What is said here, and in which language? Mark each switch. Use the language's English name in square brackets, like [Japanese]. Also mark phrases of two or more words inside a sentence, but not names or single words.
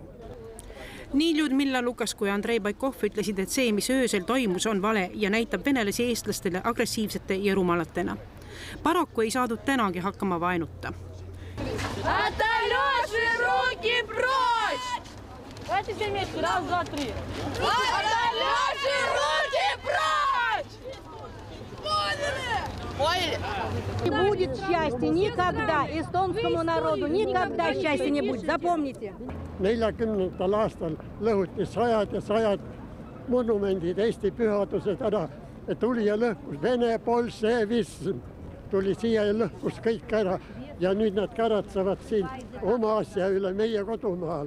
[Estonian] Nii Ljudmilla Lukas kui Andrei Baikov ütlesid, et see, mis öösel toimus, on vale ja näitab venelasi eestlastele agressiivsete ja rumalatena. Paraku ei saadud tänagi hakkama vaenuta. [Russian] Аталеши руки прочь! Аталеши руки прочь! Не будет счастья никогда. Эстонскому народу никогда счастья не будет. Запомните. [Estonian] 40. aastal lõhuti sajad ja sajad monumendid, Eesti pühadused ära. Tuli ja lõhkus Vene bolševism. Tuli siia ja lõhkus kõik ära. Ja nüüd nad karatsevad siin oma asja üle meie kodumaal.